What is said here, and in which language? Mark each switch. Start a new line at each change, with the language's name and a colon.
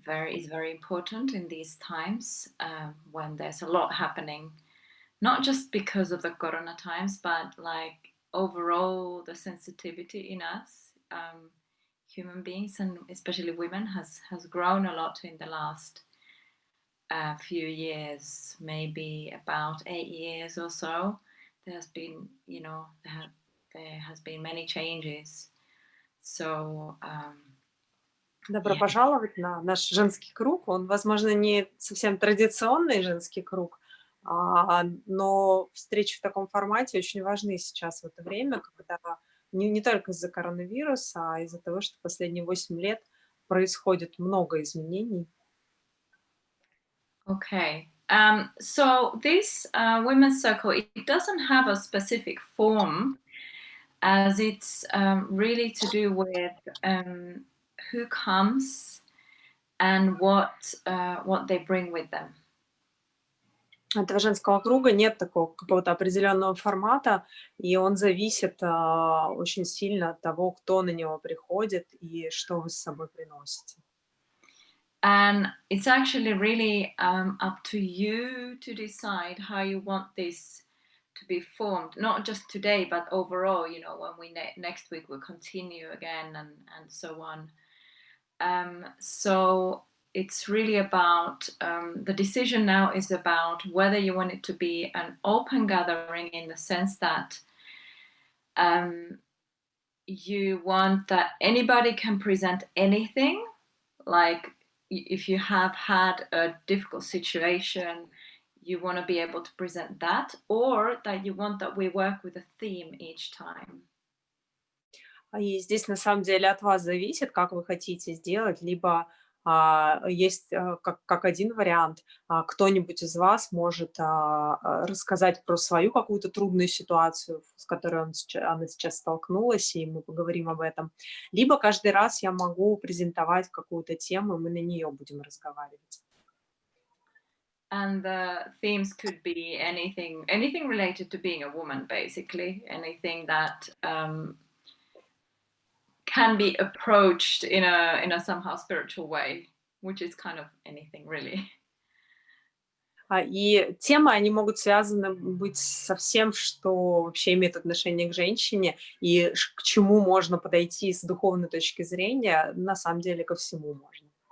English: is very important in these times when there's a lot happening, not just because of the corona times, but like overall the sensitivity in us, human beings, and especially women, has grown a lot in the last few years, maybe about 8 years or so. There has been, there has been many changes. So
Russian: Добро пожаловать на наш женский круг. Он, возможно, не совсем традиционный женский круг, но встречи в таком формате очень важны сейчас в это время, когда не только из-за коронавируса, а из-за того, что последние 8 лет происходит много изменений.
English: Okay. So this women's circle, it doesn't have a specific form, as it's really to do with who comes and what they bring with them.
Russian: Этого женского круга нет такого какого-то определенного формата, и он зависит очень сильно от того, кто на него приходит и что вы с собой приносите.
English: And it's actually really up to you to decide how you want this to be formed, not just today, but overall, when we next week we'll continue again and so on. So it's really about, the decision now is about whether you want it to be an open gathering in the sense that you want that anybody can present anything, like if you have had a difficult situation, you want to be able to present that, or that you want that we work with a theme each time.
Russian: И здесь на самом деле от вас зависит, как вы хотите сделать, либо есть как один вариант, кто-нибудь из вас может рассказать про свою какую-то трудную ситуацию, с которой она сейчас столкнулась, и мы поговорим об этом. Либо каждый раз я могу презентовать какую-то тему, и мы на нее будем разговаривать.
English: And the themes could be anything related to being a woman, basically, anything that can be approached in a somehow spiritual way, which is kind of anything really.
Russian: И темы, они могут связаны быть со всем, что вообще имеет отношение к женщине, и к чему можно подойти с духовной точки зрения, на самом деле ко всему можно.